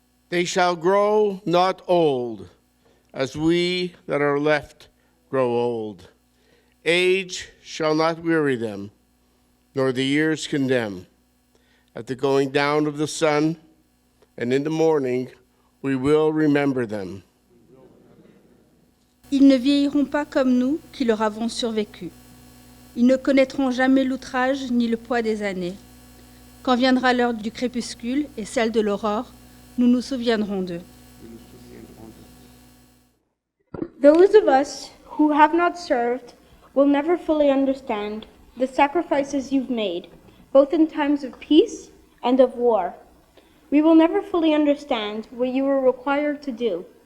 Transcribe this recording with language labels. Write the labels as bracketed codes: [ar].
[en] They shall grow not old, as we that are left grow old. Age shall not weary them, nor the years condemn. At the going down of the sun, and in the morning, we will remember them. [fr] Ils ne vieilliront pas comme nous qui leur avons survécu. Ils ne connaîtront jamais l'outrage ni le poids des années. Quand viendra l'heure du crépuscule et celle de l'aurore, nous nous souviendrons d'eux. [en] Those of us who have not served will never fully understand the sacrifices you've made, both in times of peace and of war. We will never fully understand what you were required to do.